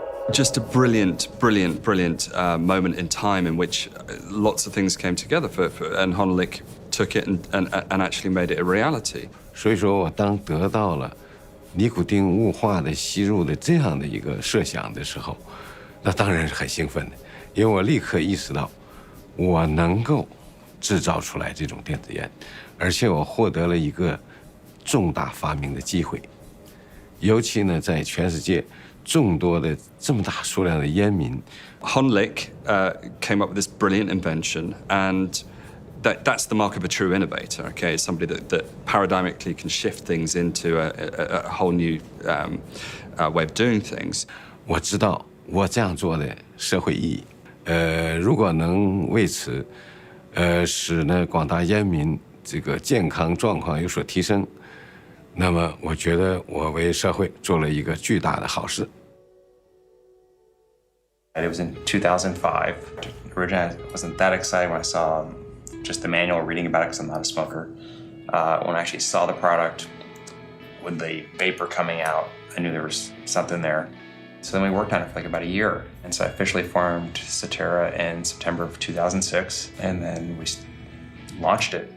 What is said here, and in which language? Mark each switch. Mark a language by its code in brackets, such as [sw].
[en] Just a brilliant moment in time in which lots of things came together and Hon Lik took it and actually made it a reality. [zh] 所以说我当得到了尼古丁雾化的吸入的这样的一个设想的时候，那当然是很兴奋的，因为我立刻意识到，我能够制造出来这种电子烟，而且我获得了一个重大发明的机会，尤其呢，在全世界众多的这么大数量的烟民。 [en] Honlik came up with this brilliant invention, and that's the mark of a true innovator, okay? It's somebody that paradigmically can shift things into a whole new way of doing things. [zh] 我知道我这样做的社会意义，如果能为此，使呢广大烟民这个健康状况有所提升，那么我觉得我为社会做了一个巨大的好事。 [en] It was in 2005. Originally, I wasn't that excited when I saw just the manual, reading about it because I'm not a smoker. When I actually saw the product with the vapor coming out, I knew there was something there. So then we worked on it for like about a year. And so I officially formed Satera in September of 2006, and then we launched it.